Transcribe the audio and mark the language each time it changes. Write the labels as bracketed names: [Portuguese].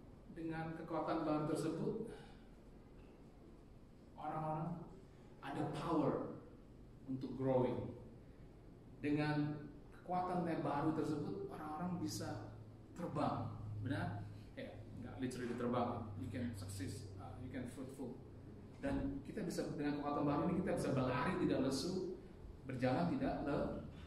[Indonesian] Dengan kekuatan baru tersebut, orang-orang ada power untuk growing. Dengan kekuatan yang baru tersebut, orang-orang bisa terbang. Benar? Ya, nggak literally terbang. [English] You can success, you can fruitful. [Indonesian] Dan kita bisa dengan kekuatan baru ini kita bisa berlari tidak lesu, berjalan tidak lelah.